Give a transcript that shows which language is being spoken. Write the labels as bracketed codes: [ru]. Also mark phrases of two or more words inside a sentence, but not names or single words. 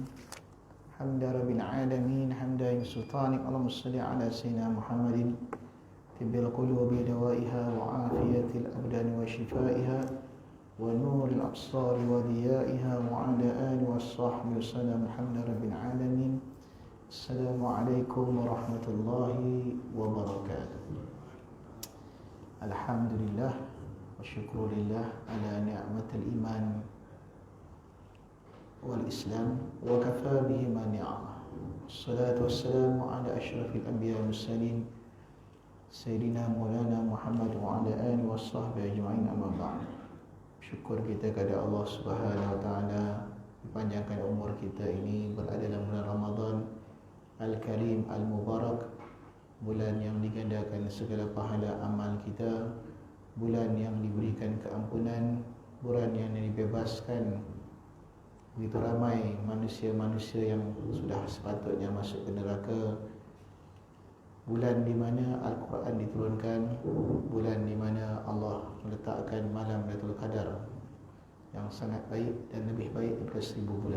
[ar] حمد رب العالمين حمدا سلطانك. اللهم صل على سيدنا محمد طب القلوب ودوائها وعافية الأبدان وشفائها ونور الأبصار وضيائها وعلى آله وصحبه وسلم. حمد رب العالمين. السلام عليكم ورحمة الله وبركاته. الحمد لله وشكر الله على نعمة الإيمان والإسلام وكفى به ما نعمة. والصلاة والسلام على أشرف الأنبياء والمرسلين سيدنا مولانا محمد وعلى آله وصحبه أجمعين، أما بعد. [ms] Syukur kita kepada Allah [ar] سبحانه وتعالى [ms] dipanjangkan umur kita ini berada dalam bulan Ramadan [ar] الكريم المبارك, [ms] bulan yang digandakan segala pahala amal kita, bulan yang diberikan keampunan, bulan yang dibebaskan begitu ramai manusia-manusia yang sudah sepatutnya masuk ke neraka, bulan di mana Al-Quran diturunkan, bulan di mana Allah meletakkan malam Lailatul Qadar yang sangat baik dan lebih baik daripada 1000 bulan.